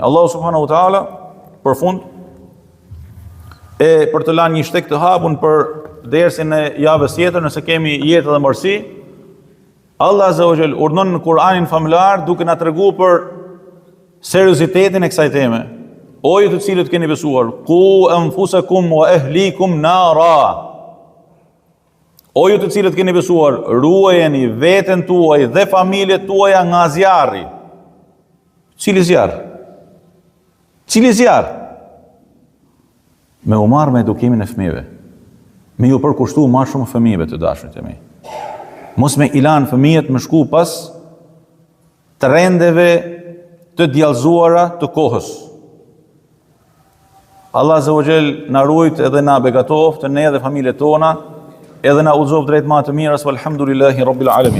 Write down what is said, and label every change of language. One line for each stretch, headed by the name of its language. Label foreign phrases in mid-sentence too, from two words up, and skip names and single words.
Arabic: الله سبحانه وتعالى
Albanian: për fund për të lanë një shtek të hapun për dersin e javës tjetër, nëse kemi jetë dhe mërsi,
Arabic: الله عز وجل
Albanian: urdhon në Kur'anin famlar duke na treguar për seriozitetin e kësaj teme. O ju të cilët keni besuar,
Arabic: قوا أنفسكم وأهليكم نارا.
Albanian: O ju të cilët keni besuar, ruajeni veten tuaj dhe familjet tuaja nga zjarri. Cili zjarr? Cili zjarr? Me u marrë me edukimin e fëmijëve. Me ju përkushtu më shumë fëmijëve të dashurit e mi. Mos me ilan fëmijët me shku pas trendeve të djallëzuara të kohës.
Arabic: الله عز وجل
Albanian: na ruajt edhe na begatoft ne dhe familjet tona, edhe na udhëzoft drejt më të mirës,
Arabic: والحمد لله رب العالمين.